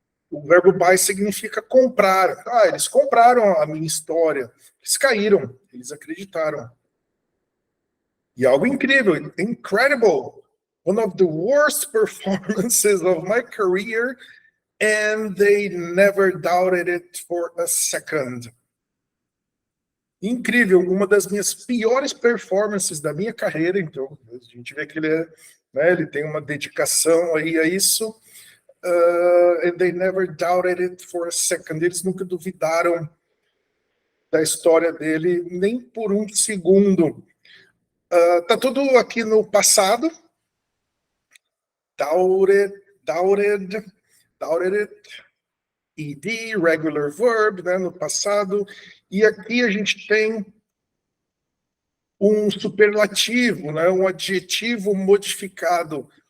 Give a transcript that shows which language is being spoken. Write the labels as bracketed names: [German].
[Portuguese] O verbo buy significa comprar. Eles compraram a minha história, eles caíram, eles acreditaram. E algo incrível, [English] incredible, one of the worst performances of my career, and they never doubted it for a second. [Portuguese] Incrível, uma das minhas piores performances da minha carreira. Então, a gente vê que ele tem uma dedicação aí a isso. [English] And they never doubted it for a second. [Portuguese] Eles nunca duvidaram da história dele, nem por um segundo. Tá tudo aqui no passado. Doubted it, ed, regular verb, né, no passado, e aqui a gente tem um superlativo, né, um adjetivo modificado.